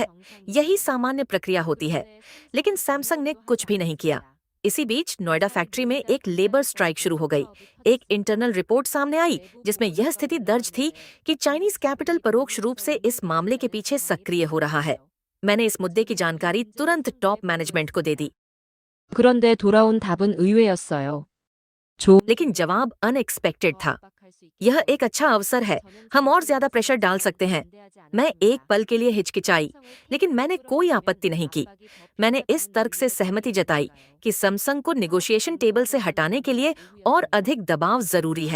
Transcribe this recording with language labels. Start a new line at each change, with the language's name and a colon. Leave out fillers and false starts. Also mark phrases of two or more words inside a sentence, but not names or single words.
Hindi: यही सामान्य प्रक्रिया होती है। लेकिन सैमसंग ने कुछ भी नहीं किया। इसी बीच नोएडा फैक्ट्री में एक
English: labour strike
Hindi: शुरू हो गई। एक
English: internal report
Hindi: सामने आई जिसमें यह स्थिति दर्ज थी कि
English: Chinese capital
Hindi: परोक्ष रूप से इस मामले के पीछे सक्रिय हो रहा है। मैंने इस मुद्दे की जानकारी तुरंत
English: top management
Hindi: को दे दी।
Korean: 그런데 돌아온 답은 의외였어요.
Hindi: लेकिन जवाब अनएक्सपेक्टेड था। यह एक अच्छा अवसर है, हम और ज्यादा प्रेशर डाल सकते हैं। मैं एक पल के लिए हिचकिचाई, लेकिन मैंने कोई आपत्ति नहीं की। मैंने इस तर्क से सहमति जताई कि सैमसंग को
English: negotiation table
Hindi: से हटाने के लिए और अधिक दबाव जरूरी है।